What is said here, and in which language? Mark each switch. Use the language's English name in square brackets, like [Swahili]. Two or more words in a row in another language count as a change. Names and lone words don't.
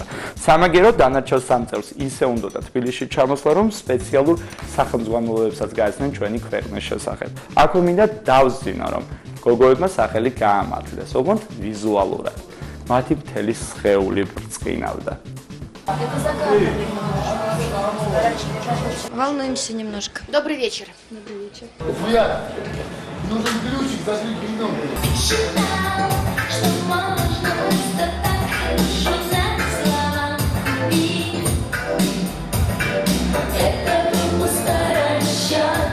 [Georgian] სამაგიეროდ დანარჩენ 3 წევრს ისე უნდოდა თბილისში ჩამოსვლა, რომ სპეციალურ სახელმძღვანელოებსაც გაეცნენ ჩვენი ქვეყნის შესახებ. აქვე მინდა დავსძინო, რომ გოგოებმა სახელი გაამართლეს, ოღონდ ვიზუალურად. მათი მთელი სხეული ბრწყინავდა. [Russian] Волнуемся немножко. Добрый вечер. Добрый вечер. Нужен ключик, зажги вино. Считал, что можно просто так хорошо знать слова. И это был старый расчет.